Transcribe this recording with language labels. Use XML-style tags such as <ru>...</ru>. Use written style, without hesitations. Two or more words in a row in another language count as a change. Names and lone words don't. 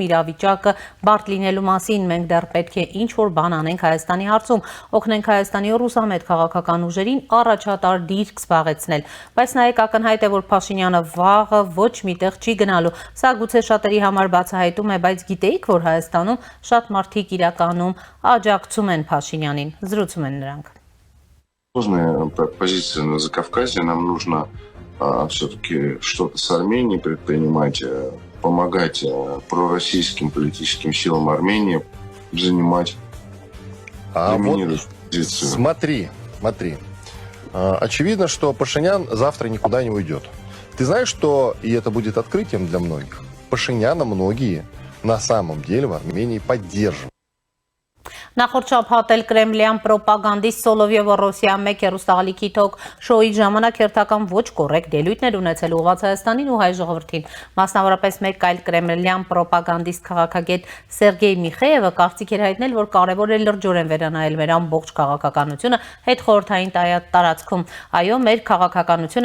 <hy>իրավիճակը բարդ լինելու մասին։ Մենք դեռ պետք է ինչ-որ բան անենք Հայաստանի հարցում, օգնենք Հայաստանի ռուսամետ քաղաքական ուժերին առաջատար դիրք զբաղեցնել։ Բայց նայեք, ակնհայտ է, որ Փաշինյանը վաղը ոչ միտեղ չի гնալու։ Սա гуցե шатերի համար բացահայտում է, բայց գիտեիք, որ Հայաստանում շատ մարդիկ իրականում աջակցում են Փաշինյանին։ Զրուցում են նրանք։</hy> <ru>Сложная позиция на Закавказье. Нам нужно все-таки что-то с Арменией предпринимать, помогать пророссийским политическим силам Армении занимать доминирующую позицию. Смотри. Очевидно, что Пашинян завтра никуда не уйдет. Ты знаешь, что, и это будет открытием для многих, Пашиняна многие на самом деле в Армении поддерживают.</ru> <hy>Նախորդ շաբաթ Կրեմլյան պրոպագանդիստ Սոլովյովը Ռոսիա 1 հեռուստաալիքի թոք շոուի ժամանակ հերթական ոչ կոռեկտ ելույթներ ունեցել ուղղված Հայաստանին ու հայ ժողովրդին։ Մասնավորապես մեկ այլ կրեմլյան պրոպագանդիստ քաղաքագետ Սերգեյ Միխեևը կարծիք էր հայտնել, որ կարևոր է լրջորեն վերանայել մեր ամբողջ քաղաքականությունը հետխորհրդային տարածքում։ Այո, մեր քաղաքականությունը</hy>